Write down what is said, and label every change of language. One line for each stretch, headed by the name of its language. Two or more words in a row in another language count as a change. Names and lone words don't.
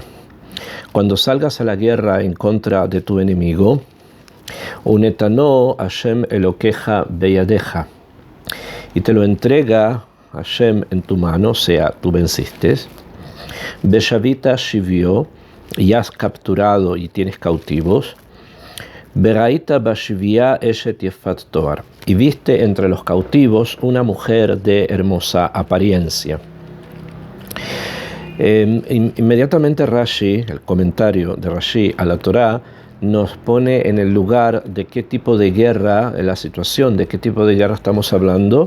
Spanish: Cuando salgas a la guerra en contra de tu enemigo,
Hebrew: ונתנו השם אלוקיך בידך,
Spanish: y te lo entrega Hashem en tu mano, o sea, tú venciste.
Hebrew: ושבית שביו,
Spanish: y has capturado y tienes cautivos.
Hebrew: וראית בשביה אשת יפת תאר,
Spanish: y viste entre los cautivos una mujer de hermosa apariencia. Inmediatamente Rashi, el comentario de Rashi a la Torá, nos pone en el lugar de qué tipo de guerra, en la situación de qué tipo de guerra estamos hablando.